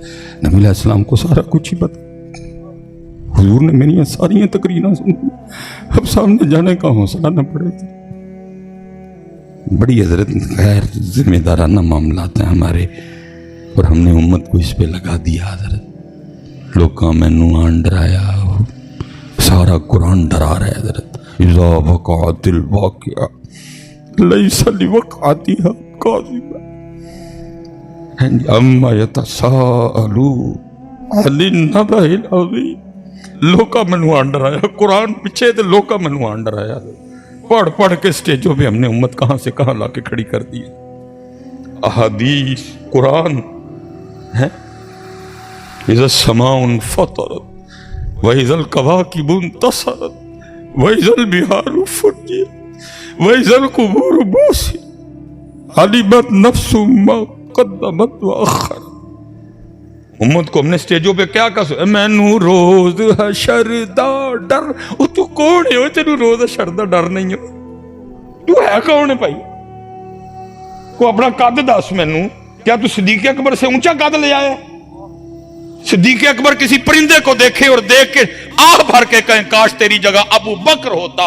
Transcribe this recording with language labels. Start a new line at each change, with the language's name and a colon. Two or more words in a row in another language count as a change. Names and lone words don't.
Urdu: نبی علیہ السلام کو سارا کچھ ہی بتا، حضور نے میری ساری تقریریں سنی، اب سامنے جانے کا حوصلہ نہ پڑے تھا۔ بڑی حضرت غیر ذمہ دارانہ معاملات ہیں ہمارے، اور ہم نے امت کو اس پہ لگا دیا حضرت۔
Punjabi: لوکاں مینوں آن ڈرایا، سارا قرآن ڈرا رہا ہے حضرت۔
Arabic: اذا وقعت الواقعہ لیس لوقعتها کاذبہ، اما یتساءلون عن النبأ العظیم۔
Punjabi: لوکاں مینوں آن ڈرایا، قرآن پیچھے تے لوکاں مینوں آن ڈرایا، پڑھ پڑھ کے سٹیجوں پہ
Urdu: ہم نے امت کہاں سے کہاں لا کے کھڑی کر دی۔ احادیث قرآن ہے،
Arabic: اذا السماء انفطرت وَإِذَا الْكَوَاكِبُ انتَثَرَتْ وَإِذَا الْبِحَارُ فُجِّرَتْ وَإِذَا الْقُبُورُ بُعْثِرَتْ عَلِمَتْ نَفْسٌ مَّا قَدَّمَتْ وَأَخَّرَتْ۔
Urdu: امت کو ہم نے سٹیجوں پہ کیا کہا،
Punjabi: مینوں روز حشر دا ڈر۔ او تو کون ہے، تینوں روز حشر دا ڈر نہیں ہے؟
Urdu: تو ہے کون ہے بھائی؟ کو
Punjabi: اپنا قد دس مینوں،
Urdu: کیا تو صدیق اکبر سے اونچا قد لے آیا؟ صدیق اکبر کسی پرندے کو دیکھے اور دیکھ کے آہ بھر کے کہیں کاش تیری جگہ ابو بکر ہوتا۔